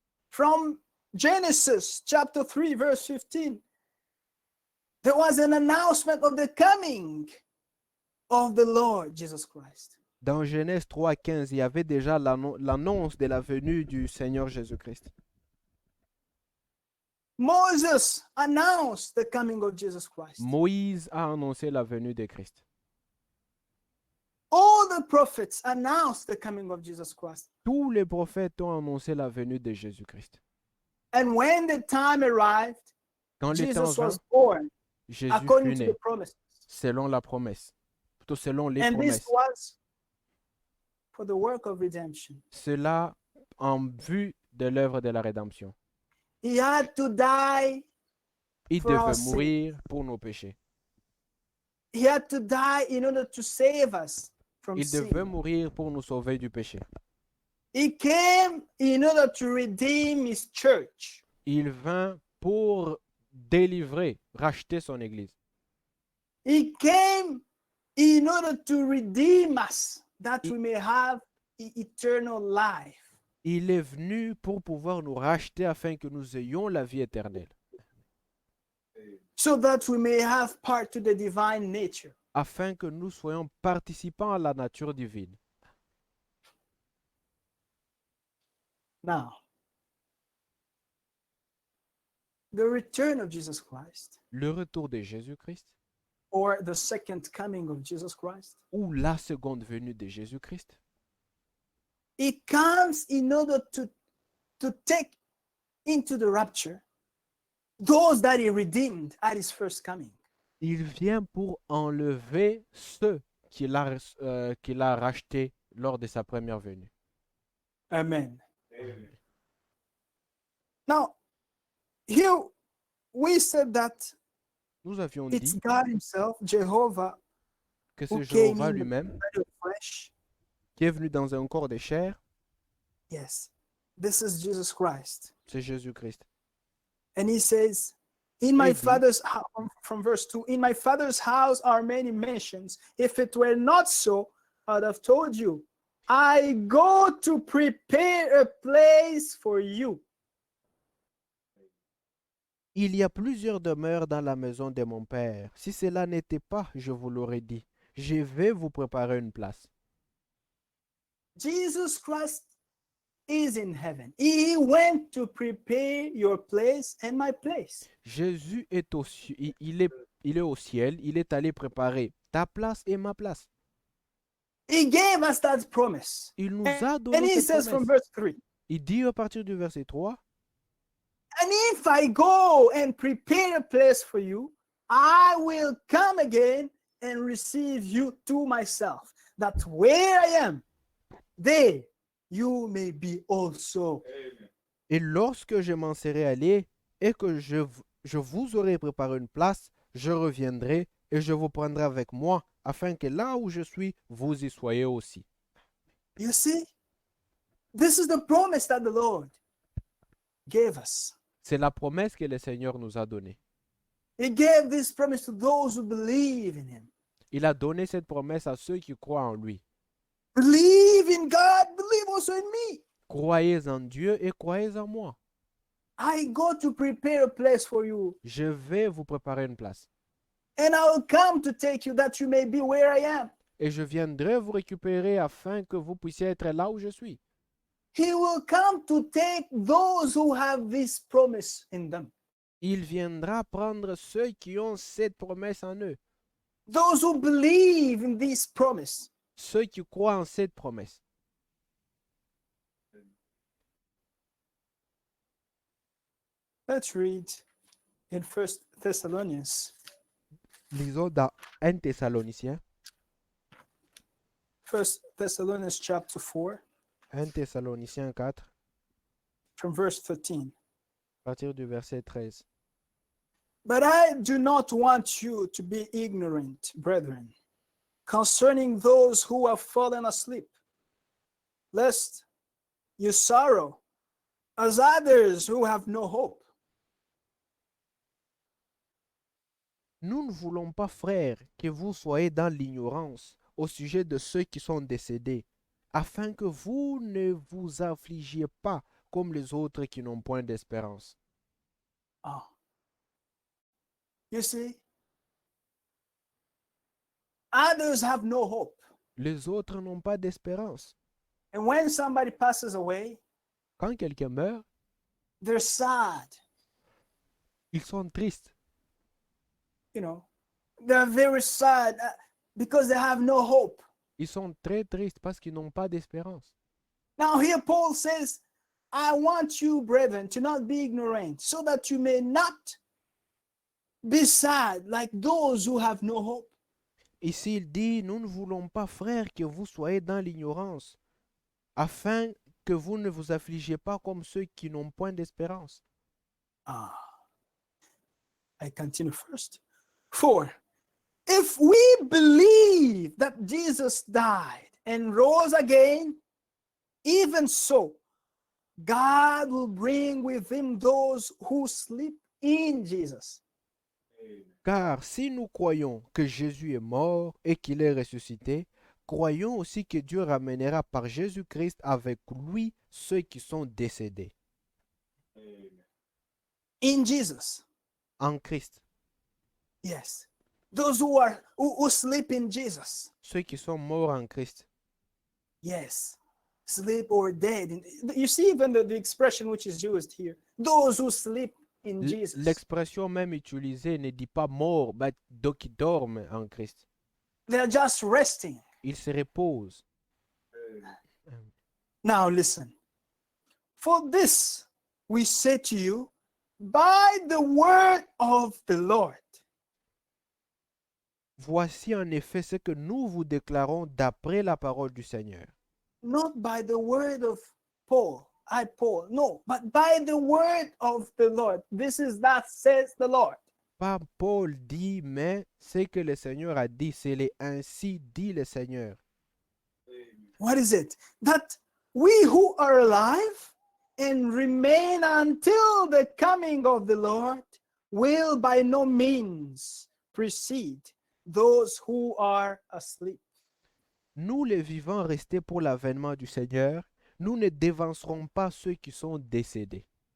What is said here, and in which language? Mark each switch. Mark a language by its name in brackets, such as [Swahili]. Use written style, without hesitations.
[English] From Genesis chapter 3, verse 15, there was an announcement of the coming of the Lord Jesus Christ. [French] Dans Genèse 3,15, il y avait déjà l'annonce de la venue du Seigneur Jésus-Christ. [English] Moses announced the coming of Jesus Christ. [French] Moïse a annoncé la venue de Christ. [English] All the prophets announced the coming of Jesus Christ. [French] Tous les prophètes ont annoncé la venue de Jésus-Christ. [English] And when the time arrived, [French] Quand le temps [English] Jesus [French] vint, [English] was born [French] Jésus [English] according [French] fut [English] to [French] né [English] the promises. [French] selon la promesse, plutôt selon les [English] And this [French] promesses. [English] was for the work of redemption. [French] Cela en vue de l'œuvre de la rédemption. [English] He had to die [French] Il [English] for our [French] devait [English] sins. [French] mourir pour nos péchés. [English] He had to die in order to save us from [French] Il devait [English] sin. [French] mourir pour nous sauver du péché. [English] He came in order to redeem his church. [French] Il vint pour délivrer, racheter son Église. [English] He came in order to redeem us that [French] Il- [English] we may have eternal life. [French] Il est venu pour pouvoir nous racheter afin que nous ayons la vie éternelle, [English] So that we may have part to the divine nature. [French] afin que nous soyons participants à la nature divine. [English] Now, the return of Jesus Christ, [French] Le retour de Jésus-Christ [English] or the second coming of Jesus Christ, [French] ou la seconde venue de Jésus-Christ, [English] it comes in order to take into the rapture those that he redeemed at his first coming. [French] il vient pour enlever ceux qu'il a rachetés lors de sa première venue. [English] Amen. Now, here we said that [French] Nous avions [English] it's [French] dit [English] God himself, Jehovah, [French] que [English] who [French] c'est [English] came [French] Jéhovah [English] in the [French] lui-même [English] body of flesh. [French] qui est venu dans un corps de chair, [English] Yes, this is Jesus Christ. [French] c'est Jésus-Christ. [English] And he says, in my [French] Il dit, [English] father's house, from verse 2, in my father's house are many mansions. If it were not so, I'd have told you. I go to prepare a place for you. [French] Il y a plusieurs demeures dans la maison de mon Père. Si cela n'était pas, je vous l'aurais dit. Je vais vous préparer une place. [English] Jesus Christ is in heaven. He went to prepare your place and my place. [French] Jésus est il est au ciel, il est allé préparer ta place et ma place. [English] He gave us that promise. [French] Il nous [English] And [French] a donné [English] he [French] cette [English] says from [French] promesse. [English] verse 3, [French] Il dit à partir du verset 3, [English] and if I go and prepare a place for you, I will come again and receive you to myself, that where I am, there you may be also. [French] et lorsque je m'en serai allé et que je vous aurai préparé une place, je reviendrai et je vous prendrai avec moi, afin que là où je suis, vous y soyez aussi. [English] You see, this is the promise that the Lord gave us. [French] C'est la promesse que le Seigneur nous a donnée. [English] He gave this promise to those who believe in him. [French] Il a donné cette promesse à ceux qui croient en lui. [English] Believe in God, believe also in me. [French] Croyez en Dieu et croyez en moi. [English] I go to prepare a place for you, [French] Je vais vous préparer une place. [English] and I will come to take you that you may be where I am. [French] Et je viendrai vous récupérer afin que vous puissiez être là où je suis. [English] He will come to take those who have this promise in them. [French] Il viendra prendre ceux qui ont cette promesse en eux. [English] Those who believe in this promise. [French] Ceux qui croient en cette promesse. [English] Let's read in 1 Thessalonians, [French] Lisons dans 1 Thessaloniciens, [English] 1 Thessalonians chapter 4, [French] 1 Thessaloniciens 4, [English] from verse 13. [French] à partir du verset 13. [English] But I do not want you to be ignorant, brethren, concerning those who have fallen asleep, lest you sorrow as others who have no hope. [French] Nous ne voulons pas, frères, que vous soyez dans l'ignorance au sujet de ceux qui sont décédés, afin que vous ne vous affligiez pas comme les autres qui n'ont point d'espérance. Oh. [English] You see, others have no hope. [French] Les autres n'ont pas d'espérance. [English] And when somebody passes away, [French] Quand quelqu'un meurt, [English] they're sad. [French] ils sont tristes. [English] You know, they're very sad because they have no hope. [French] Ils sont très tristes parce qu'ils n'ont pas d'espérance. [English] Now, here Paul says, I want you, brethren, to not be ignorant, so that you may not be sad like those who have no hope. [French] Ici, il dit, nous ne voulons pas, frères, que vous soyez dans l'ignorance, afin que vous ne vous affligiez pas comme ceux qui n'ont point d'espérance. [English] Ah, I continue first. 4. If we believe that Jesus died and rose again, even so, God will bring with him those who sleep in Jesus. [French] Car si nous croyons que Jésus est mort et qu'il est ressuscité, croyons aussi que Dieu ramènera par Jésus-Christ avec lui ceux qui sont décédés [English] In Jesus. [French] en Christ. [English] Yes. Those who sleep in Jesus. [French] Ceux qui sont morts en Christ. [English] Yes. Sleep or dead. You see even the expression which is used here. Those who sleep in Jesus. [French] L'expression même utilisée ne dit pas mort, mais donc qui dorment en Christ. [English] They're just resting. [French] Ils se reposent. [English] Now listen. For this we say to you by the word of the Lord. [French] Voici en effet ce que nous vous déclarons d'après la parole du Seigneur. [English] Not by the word of Paul, Paul, no, but by the word of the Lord. This is that says the Lord. [French] Pas Paul dit, mais ce que le Seigneur a dit, c'est les ainsi dit le Seigneur. [English] What is it? That we who are alive and remain until the coming of the Lord will by no means precede those who are asleep. [French] Nous les vivants restés pour l'avènement du Seigneur, nous ne dévancerons pas ceux qui sont décédés.